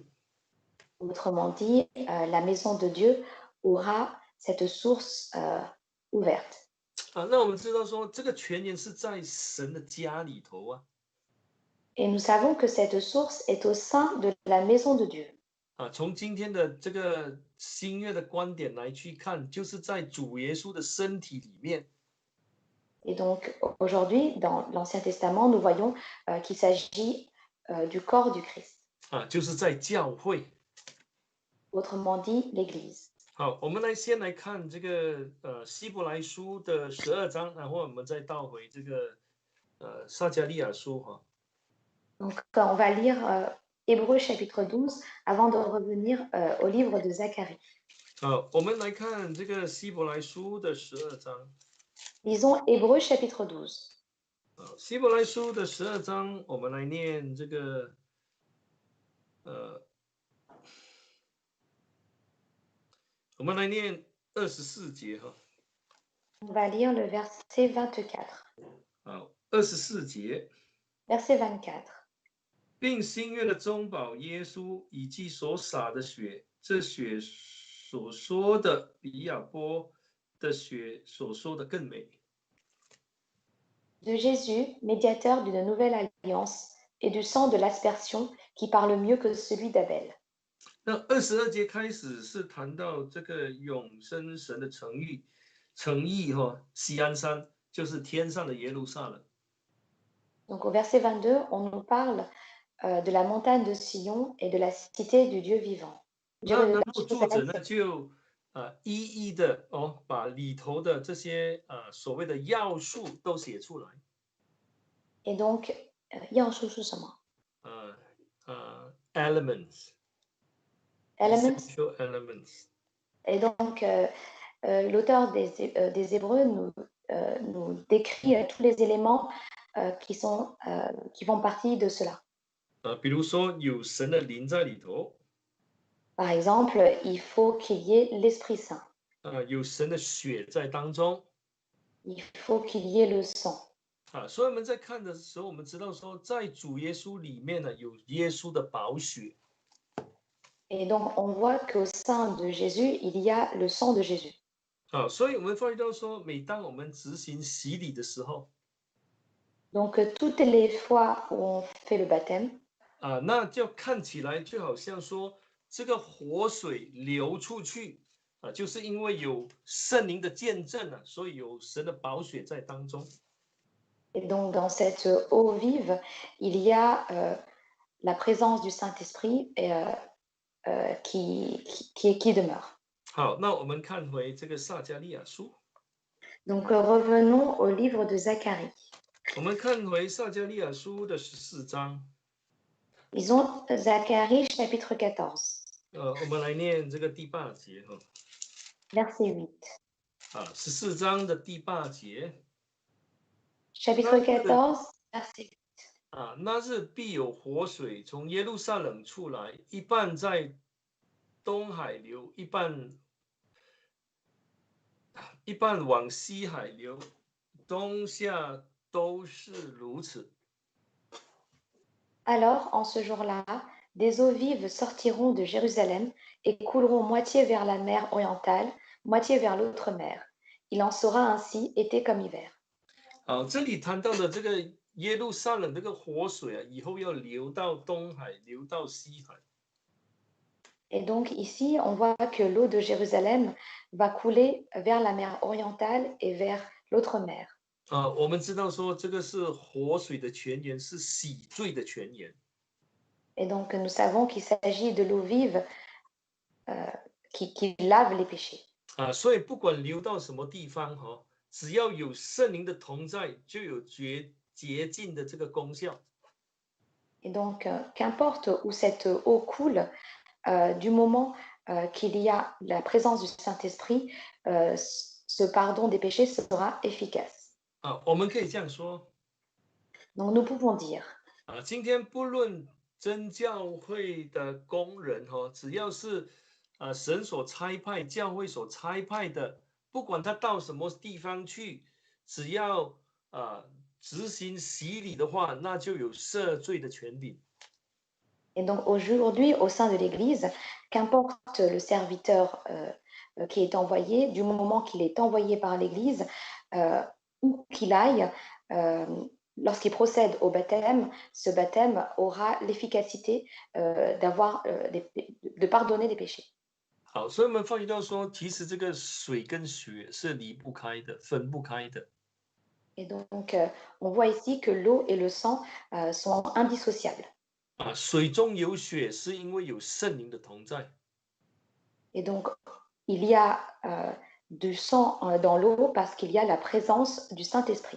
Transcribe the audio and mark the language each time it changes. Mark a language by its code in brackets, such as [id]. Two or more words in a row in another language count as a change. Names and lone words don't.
[fr] Autrement dit, la maison de Dieu aura cette source ouverte. [zh] 啊，那我们知道说这个泉源是在神的家里头啊。 [fr] Et nous savons que cette source est au sein de la maison de Dieu. [zh] 啊，从今天的这个新约的观点来去看，就是在主耶稣的身体里面。 [fr] Et donc aujourd'hui, dans l'Ancien Testament, nous voyons qu'il s'agit du corps du Christ. [zh] 啊，就是在教会。 [fr] Autrement dit, l'Église. [zh] 好，我们先来看这个希伯来书的12章，然后我们再倒回这个撒迦利亚书哈。 [fr] Donc on va lire Hébreux chapitre 12 avant de revenir au livre de Zacharie. [zh] 好，我们来看这个希伯来书的12章。 [fr] Lisons Hébreux chapitre 12. [zh] 希伯来书的12章，我们来念这个我们来念24节哈。 [fr] On va lire le verset 24. [zh] 好，24节， [fr] Verset 24. [zh] 并新约的中保耶稣以及所洒的血，这血所说的比亚波的血所说的更美。 [fr] De Jésus, médiateur d'une nouvelle alliance, et du sang de l'aspersion qui parle mieux que celui d'Abel. [zh] 那22节开始是谈到这个永生神的诚意西安山就是天上的耶路撒冷。 [fr] Donc au verset 22, on nous parle de la montagne de Sion et de la cité du Dieu vivant. [zh] 然后作者 [fr] Jérusalem, [zh] 呢就一一的把里头的这些所谓的要素都写出来。 [fr] et donc, [zh] 要素是什么？ [en] elements Elements. essential elements. [fr] Et donc, l'auteur des Hébreux nous décrit tous les éléments qui font partie de cela. [zh] 比如说有神的灵在里头， [fr] Par exemple, il faut qu'il y ait l'Esprit Saint. [zh] 有神的血在当中。 [fr] Il faut qu'il y ait le sang. [zh] 所以我们在看的时候，我们知道说，在主耶稣里面呢，有耶稣的宝血。 [fr] Et donc, on voit qu'au sein de Jésus, il y a le sang de Jésus. [zh] 所以我们发觉到说，每当我们执行洗礼的时候， [fr] Donc, toutes les fois où on fait le baptême, [zh] 那就看起来就好像说，这个活水流出去，就是因为有圣灵的见证了，所以有神的宝血在当中。 [fr] et donc dans cette eau vive, il y a la présence du Saint-Esprit qui demeure. [zh] 好，那我们看回这个撒迦利亚书， [fr] Donc revenons au livre de Zacharie. [zh] 我们看回撒迦利亚书的14章， [fr] Lisons Zacharie chapitre 14, [zh] 我们来念这个第8节 [fr] verset 8. [zh] 14章的第8节。 [fr] Chapitre 14, verset 8. [zh] 那日必有活水从耶路撒冷出来，一半在东海流，一半往西海流，冬夏都是如此。 [fr] Alors, en ce jour-là, des eaux vives sortiront de Jérusalem et couleront moitié vers la mer orientale, moitié vers l'autre mer. Il en sera ainsi été comme hiver. [zh] 这里谈到的这个耶路撒冷这个活水以后要流到东海，流到西海。 [fr] Et donc ici, on voit que l'eau de Jérusalem va couler vers la mer orientale et vers l'autre mer. [zh] 我们知道说这个是活水的泉源，是洗罪的泉源。 [fr] Et donc nous savons qu'il s'agit de l'eau vive qui lave les péchés. [zh] 所以不管流到什么地方只要有圣灵的同在，就有洁净的这个功效。 [fr] Et donc, qu'importe où cette eau coule, du moment qu'il y a la présence du Saint-Esprit, ce pardon des péchés sera efficace. [zh] 我们可以这样说， [fr] Donc, nous pouvons dire, [zh] 今天不论真教会的工人只要是神所差派、教会所差派的，不管他到什么地方去，只要执行洗礼的话，那就有赦罪的权柄。 [fr] et donc aujourd'hui, au sein de l'Église, qu'importe le serviteur qui est envoyé, du moment qu'il est envoyé par l'Église, où qu'il aille, lorsqu'il procède au baptême, ce baptême aura l'efficacité de pardonner les péchés. [zh] 好，所以我们发觉到说，其实这个水跟血是离不开的，分不开的。 [fr] Et donc, on voit ici que l'eau et le sang sont indissociables. [zh] 水中有血是因为有圣灵的同在。 [fr] Et donc, il y a du sang dans l'eau parce qu'il y a la présence du Saint-Esprit.